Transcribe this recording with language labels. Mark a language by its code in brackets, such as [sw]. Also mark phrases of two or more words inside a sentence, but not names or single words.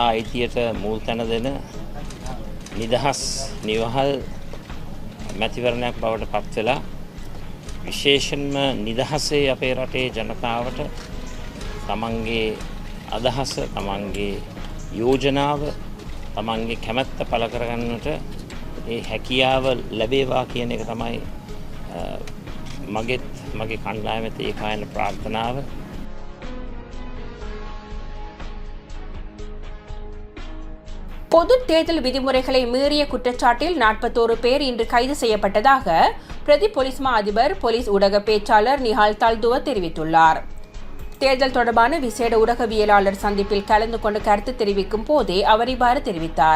[si] අයිතියට මුල් තැන දෙන නිදහස් නිවහල් මැතිවරණයක් බවට පත් වෙලා විශේෂයෙන්ම නිදහසේ අපේ රටේ ජනතාවට තමන්ගේ අදහස තමන්ගේ යෝජනාව තමන්ගේ කැමැත්ත පළ කරගන්නට ඒ හැකියාව ලැබේවා කියන එක තමයි මගේ කණ්ඩායමේ ඒකායන ප්‍රාර්ථනාව. [ta] பொது தேர்தல் விதிமுறைகளை மீறிய குற்றச்சாட்டில் 41 பேர் இன்று கைது செய்யப்பட்டதாக பிரதி போலீஸ் மா அதிபர் போலீஸ் ஊடக பேச்சாளர் நிஹால் தல்துவ தெரிவித்துள்ளார். தேர்தல் தொடர்பான விசேட ஊடகவியலாளர் சந்திப்பில் கலந்து கொண்டு கருத்து தெரிவிக்கும் போதே அவர் இவ்வாறு தெரிவித்தார்.